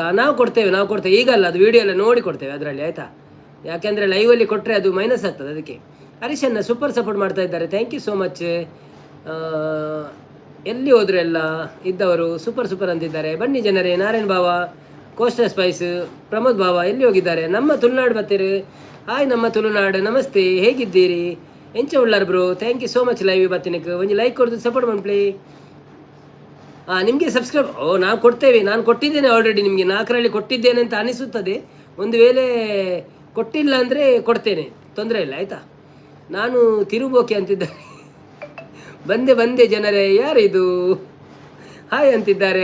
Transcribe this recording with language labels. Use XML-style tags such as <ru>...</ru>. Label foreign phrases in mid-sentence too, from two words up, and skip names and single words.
<kn>ನಾವು ಕೊಡ್ತೇವೆ ಈಗಲ್ಲ, ಅದು ವಿಡಿಯೋ ಎಲ್ಲ ನೋಡಿ ಕೊಡ್ತೇವೆ ಅದರಲ್ಲಿ, ಆಯಿತಾ? ಯಾಕೆಂದರೆ ಲೈವಲ್ಲಿ ಕೊಟ್ಟರೆ ಅದು ಮೈನಸ್ ಆಗ್ತದೆ, ಅದಕ್ಕೆ. ಹರೀಶನ್ನ ಸೂಪರ್ ಸಪೋರ್ಟ್ ಮಾಡ್ತಾ ಇದ್ದಾರೆ,</kn> <en>thank you so much.</en> <kn>ಎಲ್ಲಿ ಹೋದ್ರು ಎಲ್ಲ ಇದ್ದವರು ಸೂಪರ್ ಅಂತಿದ್ದಾರೆ. ಬನ್ನಿ ಜನರೇ, ನಾರಾಯಣ್ ಬಾವ, ಕೋಸ್ಟಲ್ ಸ್ಪೈಸ್, ಪ್ರಮೋದ್ ಬಾವ ಎಲ್ಲಿ ಹೋಗಿದ್ದಾರೆ? ನಮ್ಮ ತುಳುನಾಡು ಬರ್ತೀರಿ. ಹಾಯ್ ನಮ್ಮ ತುಳುನಾಡು, ನಮಸ್ತೆ, ಹೇಗಿದ್ದೀರಿ?</kn> <tcy>ಎಂಚ ಉಳ್ಳಾರ ಬ್ರೋ,</tcy> <en>thank you so much</en> <kn>ಲೈವ್ ಬರ್ತೀನಿಕ್ಕೆ ಒಂದು ಲೈಕ್ ಕೊಡ್ದು ಸಪೋರ್ಟ್ ಮಾಡ್ಲಿ. ನಿಮಗೆ ಸಬ್ಸ್ಕ್ರೈಬ್ ನಾವು ಕೊಡ್ತೇವೆ, ನಾನು ಕೊಟ್ಟಿದ್ದೇನೆ ಆಲ್ರೆಡಿ ನಿಮಗೆ 4ರಲ್ಲಿ ಕೊಟ್ಟಿದ್ದೇನೆ ಅಂತ ಅನಿಸುತ್ತದೆ. ಒಂದು ವೇಳೆ ಕೊಟ್ಟಿಲ್ಲ ಅಂದರೆ ಕೊಡ್ತೇನೆ, ತೊಂದರೆ ಇಲ್ಲ, ಆಯಿತಾ? ನಾನು ತಿರುಬೋಕೆ ಅಂತಿದ್ದಾರೆ. ಬಂದೆ ಜನರೇ, ಯಾರಿದು ಹಾಯ್ ಅಂತಿದ್ದಾರೆ.</kn>